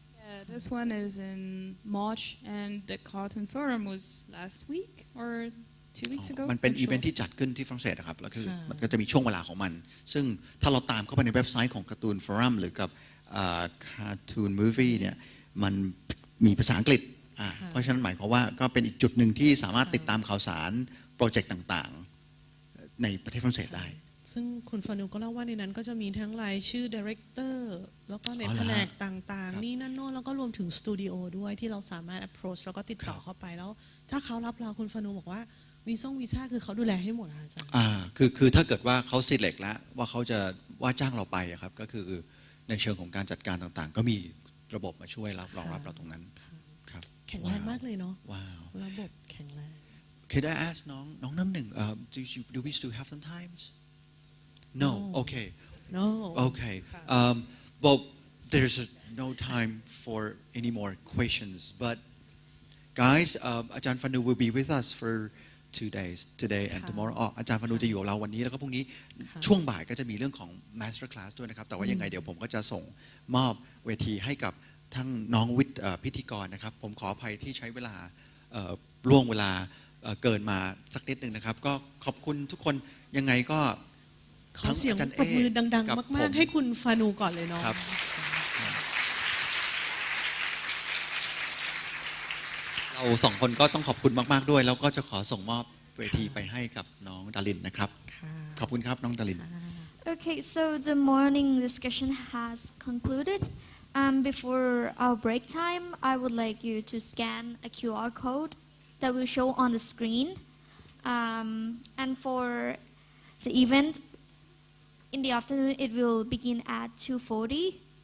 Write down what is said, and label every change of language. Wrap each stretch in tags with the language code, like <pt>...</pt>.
<en>Yeah, this one is in March, and the Cartoon Forum was last week or 2 weeks ago.</en> <th>มันเป็น</th> <en>Not</en> <th>อีเวนท์</th> <en>sure.</en> <th>ที่จัดขึ้นที่ฝรั่งเศสนะครับแล้วคือ ค่ะ มันก็จะมีช่วงเวลาของมัน ซึ่งถ้าเราตามเข้าไปในเว็บไซต์ของการ์ตูนฟอรัมหรือกับCartoon Movie เนี่ยมันมีภาษาอังกฤษเพราะฉะนั้นหมายความว่าก็เป็นอีกจุดหนึ่งที่สามารถติดตามข่าวสารโปรเจกต์ต่างๆในประเทศฝรั่งเศสได้ ซึ่งคุณฟานูก็เล่าว่าในนั้นก็จะมีทั้งรายชื่อดีเรคเตอร์แล้วก็ใน อ๋อเหรอ แผนกต่างๆนี่นั่นโน่นแล้วก็รวมถึงสตูดิโอด้วยที่เราสามารถ approach แล้วก็ติดต่อเข้าไปแล้วถ้าเขารับเราคุณฟานูบอกว่าวีซ่าคือเขาดูแลให้หมดอาจารย์ คือถ้าเกิดว่าเขา select แล้วว่าเขาจะว่าจ้างเราไปอะครับก็คือในเชิงของการจัดการต่างๆก็มีระบบมาช่วยรองรับเราตรงนั้นครับ แข็งแรงมากเลยเนาะ ว้าว ระบบแข็งแรง</th> <en>Could I ask น้องน้ำหนึ่งdo we still have some times No okay no okay well there's no time for any more questions but guys</en> <th>อาจารย์ฟันู</th> <en>will be with us for 2 days today and tomorrow</en> <th>อาจารย์ฟันูจะอยู่กับเราวันนี้แล้วก็พรุ่งนี้ช่วงบ่ายก็จะมีเรื่องของ Master Class ด้วยนะครับแต่ว่ายังไงเดี๋ยวผมก็จะส่งมอบเวทีให้กับทั้งน้องพิธีกรนะครับผมขออภัยที่ใช้เวลาล่วงเวลาเกินมาสักนิดนึงนะครับก็ขอบคุณทุกคนยังไงก็ ขอเสียงปรบมือดังๆมากๆให้คุณฟานูก่อนเลยเนาะ เราสองคนก็ต้องขอบคุณมากๆด้วยแล้วก็จะขอส่งมอบเวทีไปให้กับน้องดารินนะครับขอบคุณครับน้องดาริน</th> <en>Okay, so the morning discussion has concluded. Before our break time, I would like you to scan a QR code that will show on the screen. And for the event in the afternoon, it will begin at 2:40.</en>